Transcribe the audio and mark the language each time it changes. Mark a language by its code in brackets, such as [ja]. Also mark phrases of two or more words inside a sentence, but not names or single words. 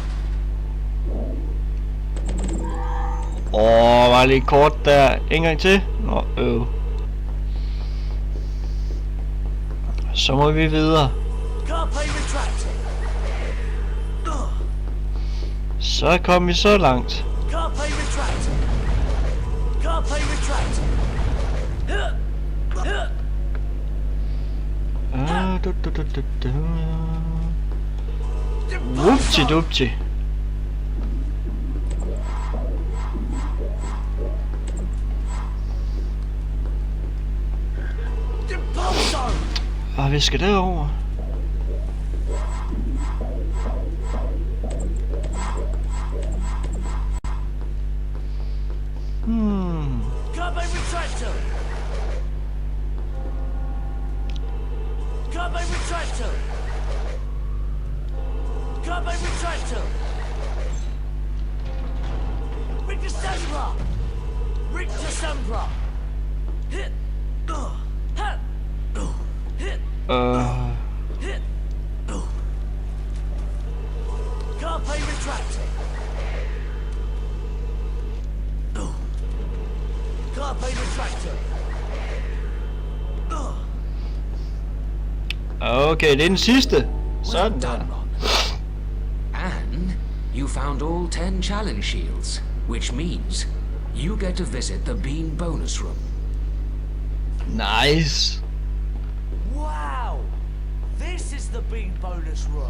[da] Var lige kort der. En gang til. Så må vi videre. [la] Carpe retractor! [da] Så kom vi så langt. [la] Carpe retractor! Carpe retractor! Whoopty-doopty. Depulso! [da] Vi skal derover. [la] Carpe retractor! Carpe retractor! Carpe retractor! Rick Decembra! Rick Decembra! Hit! [en] Hit! Hit! Hit! [la] Carpe retractor! Carpe retractor! [da] Okay, det er den sidste. [en] Well [da] Sådan der. [en] done, Ron. And you found all 10 challenge shields, which means you get to visit the Bean bonus room. Nice. Wow! This is the Bean bonus room.